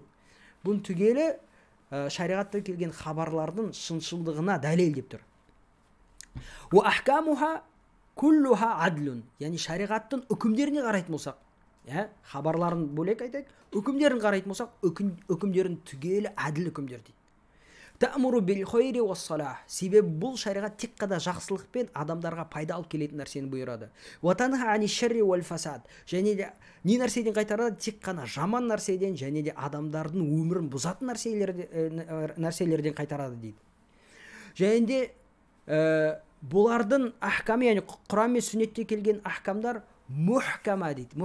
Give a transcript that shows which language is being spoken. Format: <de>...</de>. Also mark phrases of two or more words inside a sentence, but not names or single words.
<kk>Бұн түгелі шариғатта келген хабарлардың шыншылдығына дәлел деп тұр.</kk> <ar>وأحكامها كلها عدل.</ar> <kk>Яғни шариғаттың үкімдеріне қарайтын болсақ, хабарларын бөлек айтайық, үкімдерін қарайтын болсақ, үкімдерін түгелі әділ үкімдер дейді.</kk> <ar>تأمر بالخير والصلاح.</ar> <kk>Себебі бұл шариғат тек қана жақсылықпен адамдарға пайда алып келетін нәрсені бұйырады.</kk> <ar>وتنهى عن الشر والفساد.</ar> <kk>Және де не нәрседен қайтарады? Тек қана жаман нәрседен және де адамдардың өмірін бұзатын нәрселерден қайтарады дейді. Және де бұлардың ахкамы, яғни Құран мен сүннетте келген ахкамдар мухкама дейді.</kk>